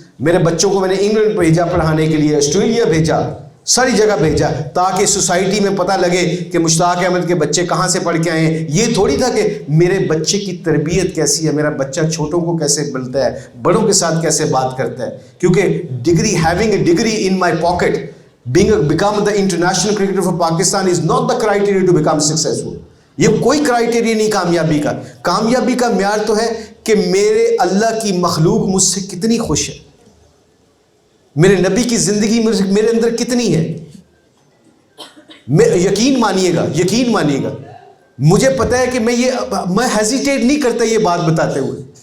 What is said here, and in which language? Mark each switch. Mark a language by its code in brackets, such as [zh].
[ur] میرے بچوں کو میں نے انگلینڈ بھیجا پڑھانے کے لیے, آسٹریلیا بھیجا, ساری جگہ بھیجا, تاکہ سوسائٹی میں پتہ لگے کہ مشتاق احمد کے بچے کہاں سے پڑھ کے آئے ہیں. یہ تھوڑی تھا کہ میرے بچے کی تربیت کیسی ہے, میرا بچہ چھوٹوں کو کیسے ملتا ہے, بڑوں کے ساتھ کیسے بات کرتا ہے. کیونکہ degree, [en] Having a degree in my pocket, become the international cricketer for Pakistan is not the criteria to become successful. [ur] یہ کوئی کرائٹیریا نہیں کامیابی کا. کامیابی کا معیار تو ہے کہ میرے اللہ کی مخلوق مجھ سے کتنی خوش ہے, میرے نبی کی زندگی میرے اندر کتنی ہے. یقین مانیے گا, مجھے پتہ ہے کہ میں ہیزیٹیٹ نہیں کرتا یہ بات بتاتے ہوئے.